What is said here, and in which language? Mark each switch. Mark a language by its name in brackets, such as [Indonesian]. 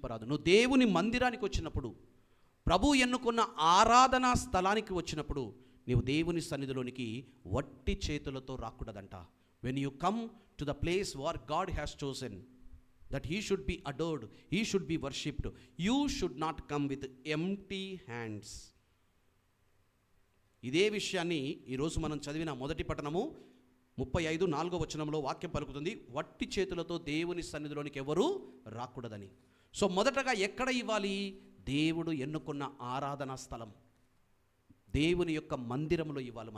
[Telugu] నువ్వు దేవుని మందిరానికి వచ్చినప్పుడు, ప్రభు ఎన్నుకున్న ఆరాధనా స్థలానికి వచ్చినప్పుడు నీవు దేవుని సన్నిధిలోనికి వట్టి చేతులతో రాకూడదంట. [English] When you come to the place where God has chosen that he should be adored, he should be worshipped, you should not come with empty hands. [Telugu] ఇదే విషయాన్ని ఈరోజు మనం చదివిన మొదటి పట్టణము 35:4వ వచనంలో వాక్యం పలుకుతుంది, వట్టి చేతులతో దేవుని సన్నిధిలోనికి ఎవరు రాకూడదని. సో మొదటగా ఎక్కడ ఇవ్వాలి? దేవుడు ఎన్నుకున్న ఆరాధనా స్థలం, దేవుని యొక్క మందిరంలో ఇవ్వాలి.